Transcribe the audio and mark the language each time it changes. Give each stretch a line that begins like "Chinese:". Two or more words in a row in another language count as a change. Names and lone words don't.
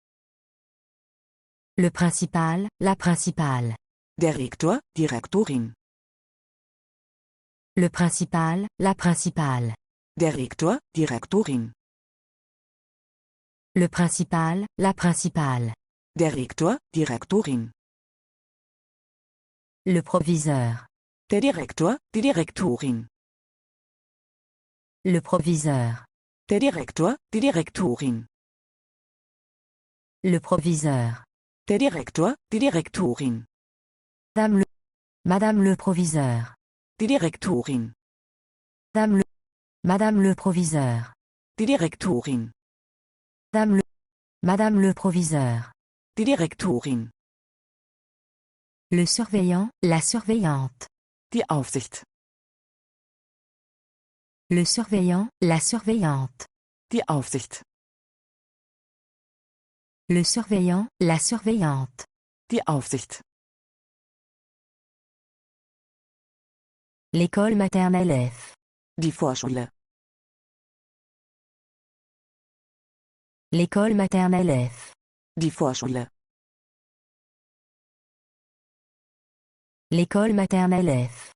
French: Le principal, la principale.
German: Der Rektor, die Rektorin.
French: Le principal, la principale.
German: Der Rektor, die Rektorin.
French: Le principal, la principale.
German: Der Rektor, die Rektorin.
French: Le proviseur.
German: Der Direktor, die Direktorin.
French: Le proviseur.
German: Der Direktor, die Direktorin.
French: Le proviseur.
German: Der Direktor, die Direktorin.
French: Madame le proviseur.
German: Die Direktorin.
French: Madame le proviseur.
German: Die Direktorin.
French: Madame le proviseur.
German: Die Direktorin.
French: Le surveillant, la surveillante.
German: Die Aufsicht.
French: Le surveillant, la surveillante.
German: Die Aufsicht.
French: Le surveillant, la surveillante.
German: Die Aufsicht.
French: L'école maternelle F.
German: Die Vorschule.
French: L'école maternelle F.
German: Die Vorschule.
French: L'école maternelle F.